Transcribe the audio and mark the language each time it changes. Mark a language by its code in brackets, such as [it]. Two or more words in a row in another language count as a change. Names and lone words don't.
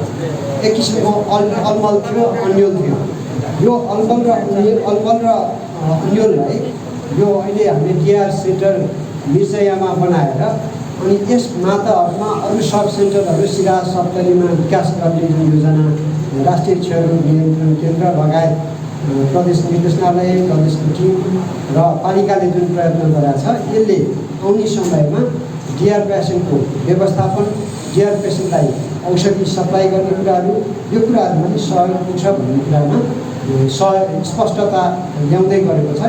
[ne] एक किसिमको अलमल थियो, अन्यल थियो। यो अलमल र अन्यललाई यो अहिले हामीले [en] DR center [ne] मिर्चैयामा बनाएर अनि यस माताहरूमा अरू सब सेन्टरहरू सिरा सप्तरीमा विकास गर्ने जुन योजना राष्ट्रिय क्षयरोग नियन्त्रण केन्द्र लगायत प्रदेश निर्देशनालय, प्रदेशको टिम र पालिकाले जुन प्रयत्न गरेको छ, यसले आउने समयमा DR पेसेन्टको व्यवस्थापन, DR पेसेन्टलाई औषधि सप्लाई गर्ने कुराहरू, यो कुराहरूमा पनि सहयोग पुग्छ भन्ने कुरामा स्पष्टता ल्याउँदै गरेको छ।